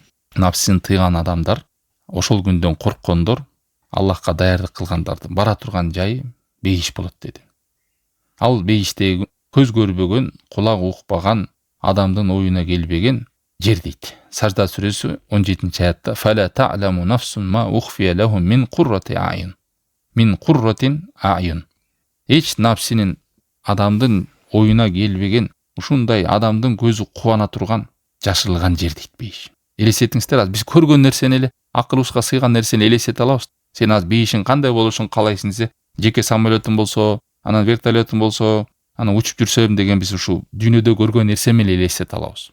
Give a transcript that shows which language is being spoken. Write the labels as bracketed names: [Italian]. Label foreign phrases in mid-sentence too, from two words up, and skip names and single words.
[Kyrgyz] Напсин тыйган адамдар, ошол күндөн корккондор, Аллахка даярдык кылгандардын бара турган жайы бейиш болот деди. Ал бейиштеги көз көрбөгөн, кулак укпаган, адамдын оюна келбеген жер дейт. Сажда сүрөсү 17-аятта: [Arabic] "فلا تعلم نفس ما أخفي لهم من قرة أعين". من قرة أعين. [Kyrgyz] Эч напсинин адамдын оюна келбеген, ушундай адамдын көзү кубана турган жашырылган жер дейт бейиш. Элестетиңиздер, биз көргөн нерсени эле, акылыбызга сыйган нерсени элестете алабыз. Сен азыр бейишин кандай болушун каалайсың десе, жеке самолетум болсо, анан вертолетум болсо, анан учуп жүрсөм деген биз ушу дүйнөдө көргөн нерсе менен элестете алабыз.